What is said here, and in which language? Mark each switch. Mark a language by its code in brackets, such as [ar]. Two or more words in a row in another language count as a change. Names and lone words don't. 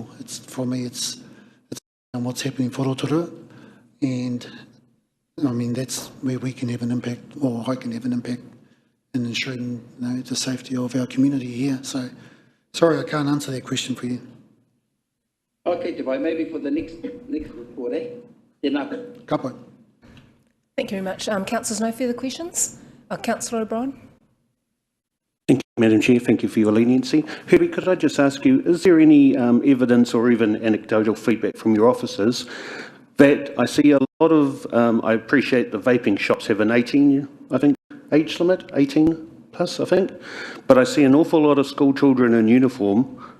[en] It's, for me, it's what's happening for Rotorua, and I mean, that's where we can have an impact, or I can have an impact in ensuring the safety of our community here. So, sorry, I can't answer that question for you. Okay, Dubai, maybe for the next report, eh? [mi] Tēnā. Ka pai. [en] Thank you very much. Councillors, no further questions? Councillor O'Brien. Thank you, Madam Chair. Thank you for your leniency. Herbie, could I just ask you, is there any evidence or even anecdotal feedback from your officers that I see a lot of, I appreciate the vaping shops have an 18, I think, age limit, 18 plus, I think, but I see an awful lot of school children in uniform